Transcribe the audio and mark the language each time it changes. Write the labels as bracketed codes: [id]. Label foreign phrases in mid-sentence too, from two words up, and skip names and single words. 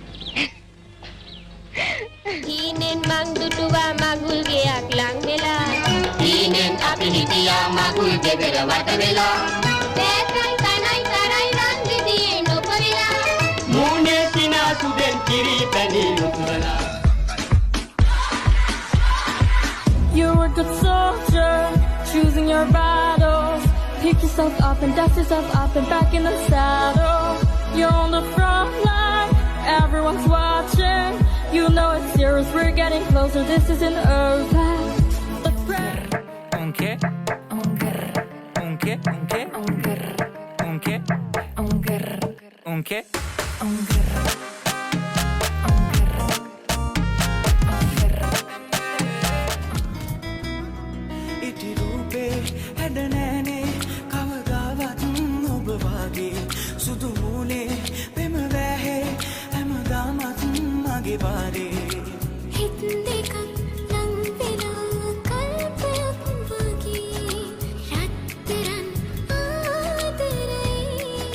[si] හීනෙන් මං දුටුවා මගුල් ගෙයක් ලං වෙලා හීනෙන් අපි හිටියා මගුල් ගෙදර වට වෙලා දැසයි තනයි තරයි රන් දිදී නොපරිලා මූණේ සිනාසුදෙන් කිරි පැණි උතුරලා [en] You're a good soldier, choosing your battles. Pick yourself up and dust yourself up and back in the saddle. You're on the front line, everyone's watching. You know it's serious, we're getting closer, this isn't over. Un che? Un grr. Un che? Un che? Un grr. Un che? Un grr. Un che? Un grr. Un grr. Un grr. [si] ඉටි රූපේ හැඩ නෑනේ කවදාවත් ඔබ වගේ සුදු මූනේ පෙම වැහේ හැමදාමත් මගේ වාරේ හිත දෙකක් ලං වෙලා කල්පයක් වගේ රත්තරන් ආදරේ